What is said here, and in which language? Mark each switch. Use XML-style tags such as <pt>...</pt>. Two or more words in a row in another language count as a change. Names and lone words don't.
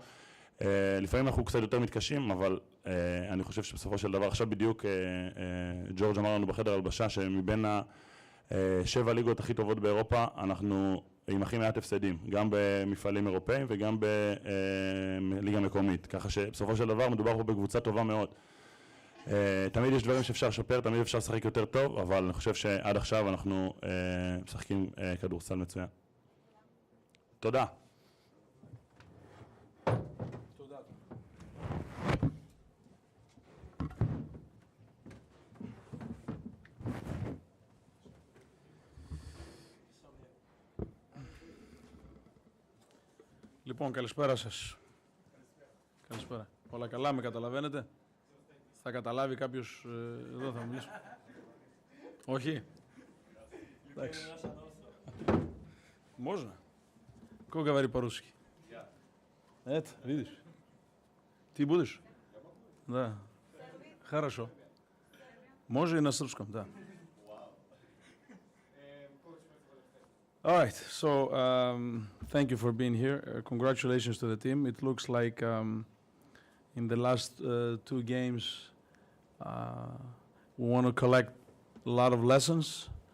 <he>לפעמים אנחנו קצת יותר מתקשים, אבל אני חושב שבסופו של דבר, עכשיו בדיוק ג'ורג' אמר לנו בחדר הלבשה שמבין 7 ליגות הכי טובות באירופה, אנחנו עם הכי מעט הפסדים, גם במפעלים אירופאים וגם בליגה מקומית, ככה שבסופו של דבר מדובר פה בקבוצה טובה מאוד. תמיד יש דברים שאפשר לשפר, תמיד אפשר לשחק יותר טוב, אבל אני חושב שעד עכשיו אנחנו משחקים כדורסל מצוין. תודה. תודה.</he> <el>Λοιπόν, καλησπέρα σας. Καλησπέρα. Όλα καλά, με καταλαβαίνετε? Θα καταλάβει κάποιος εδώ, θα μιλήσω. Όχι. Εντάξει.</el> <ru>Можно? Как говорить по-русски? Это, видишь? Ты будешь? Да. Хорошо. Можно и на срубском, да.</ru> <en>All right, so thank you for being here. Congratulations to the team. It looks like in the last 2 games we want to collect a lot of lessons.</en>